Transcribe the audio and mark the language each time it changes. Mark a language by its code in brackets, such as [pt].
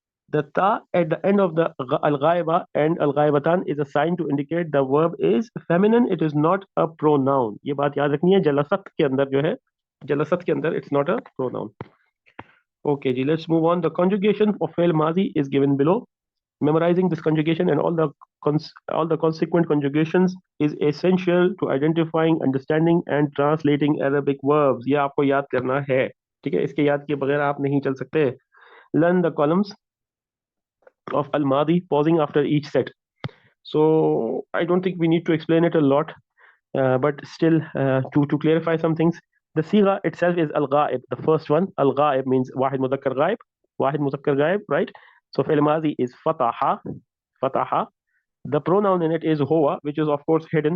[en] The ta at the end of the al-ghaiba and al-ghaibatan is a sign to indicate the verb is feminine. It is not a pronoun. [hi] ये बात याद रखनी है. जलसत के अंदर जो है, जलसत के अंदर [en] it's not a pronoun. Okay, जी, let's move on. The conjugation of fail mazi is given below. Memorizing this conjugation and all the consequent conjugations is essential to identifying, understanding and translating Arabic verbs. [hi] ये आपको याद करना है. ठीक है, इसके याद किए बगैर आप नहीं चल सकते. [en] Learn the columns of al-madi, pausing after each set. So I don't think we need to explain it a lot, but still to clarify some things, the siga itself is al-ghaib. The first one, al-ghaib, means wahid mudhakkar ghaib, right? So fi'l madi is fataha. The pronoun in it is hoa, which is of course hidden.